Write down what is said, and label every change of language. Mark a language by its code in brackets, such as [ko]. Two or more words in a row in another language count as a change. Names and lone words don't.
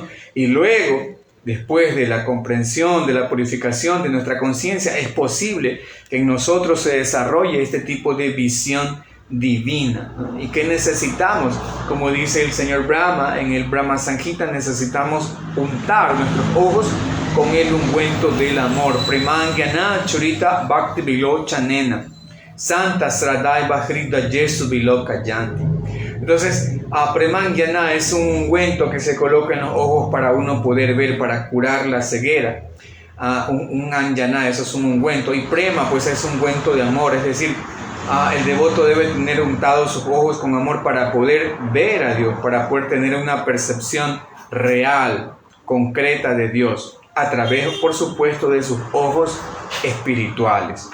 [es] Y luego, después de la comprensión, de la purificación de nuestra conciencia, es posible que en nosotros se desarrolle este tipo de visión divina, ¿no? ¿Y qué necesitamos? Como dice el señor Brahma en el Brahma Sanghita, necesitamos untar nuestros ojos con el ungüento del amor. [sa] Premangyana churita bhakti vilochanena Santa Sradai Bhakrida Yesu Vilokayanti. [es] Entonces, Premangyana es un ungüento que se coloca en los ojos para uno poder ver, para curar la ceguera. Un Anjana, eso es un ungüento. Y Prema, pues es un ungüento de amor, es decir, el devoto debe tener untados sus ojos con amor para poder ver a Dios, para poder tener una percepción real, concreta de Dios, a través, por supuesto, de sus ojos espirituales.